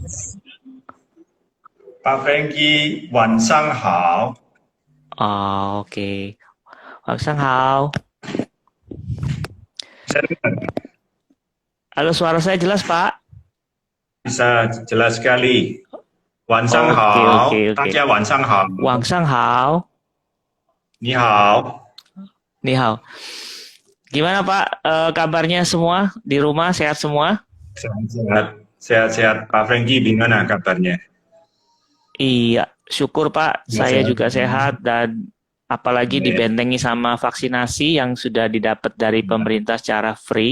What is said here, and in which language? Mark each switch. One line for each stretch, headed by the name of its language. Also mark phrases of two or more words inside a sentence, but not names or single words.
Chinese: 大 Frankie，晚上好。 Oke. 晚上好。
Indonesian: Halo, suara saya jelas, Pak? Bisa jelas sekali.
Chinese: 晚上好，大家晚上好。晚上好。你好。
Indonesian: 你好。Gimana Pak, kabarnya semua di rumah, sehat semua? Sehat-sehat. Pak Frankie gimana kabarnya? Iya, syukur Pak, saya juga sehat, dan apalagi dibentengi sama vaksinasi yang sudah didapat dari pemerintah secara free.